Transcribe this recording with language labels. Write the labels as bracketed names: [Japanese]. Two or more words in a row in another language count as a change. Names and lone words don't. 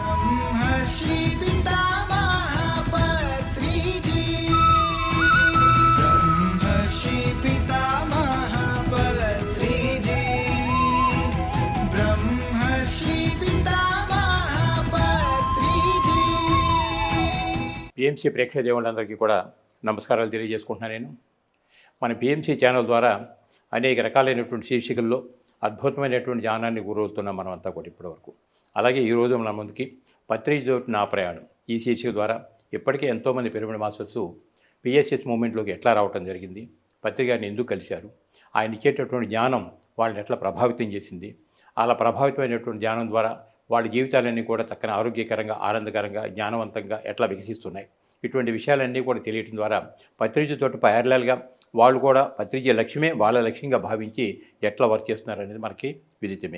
[Sanskrit] ब्रह्मर्षि पितामह पत्रिजी, ब्रह्मर्षि पितामह पत्रिजी, ब्रह्मर्षि पितामह पत्रिजी। [Telugu] పిఎంసి ప్రేక్షక దేవుళ్ళందరికీ కూడా నమస్కారాలు తెలియజేసుకుంటున్నాను. నేను మన పిఎంసి ఛానల్ ద్వారా అనేక రకాలైనటువంటి శీర్షికల్లో అద్భుతమైనటువంటి జ్ఞానాన్ని గురవుతున్నాం మనం అంతా కూడా ఇప్పటివరకు. అలాగే ఈరోజు మన ముందుకి పత్రిజీ నా ప్రయాణం ఈ శీర్షిక ద్వారా ఇప్పటికే ఎంతోమంది పిరమిడ్ మాస్టర్స్ పిఎస్ఎస్ మూమెంట్లోకి ఎట్లా రావటం జరిగింది, పత్రి గారిని ఎందుకు కలిశారు, ఆయన ఇచ్చేటటువంటి జ్ఞానం వాళ్ళని ఎట్లా ప్రభావితం చేసింది, అలా ప్రభావితమైనటువంటి జ్ఞానం ద్వారా వాళ్ళ జీవితాలన్నీ కూడా చక్కని ఆరోగ్యకరంగా, ఆనందకరంగా, జ్ఞానవంతంగా ఎట్లా వికసిస్తున్నాయి, ఇటువంటి విషయాలన్నీ కూడా తెలియటం ద్వారా పత్రిజీతో ప్యారలల్గా వాళ్ళు కూడా పత్రిజీ లక్ష్యమే వాళ్ళ లక్ష్యంగా భావించి ఎట్లా వర్క్ చేస్తున్నారు అనేది మనకి విదితమే.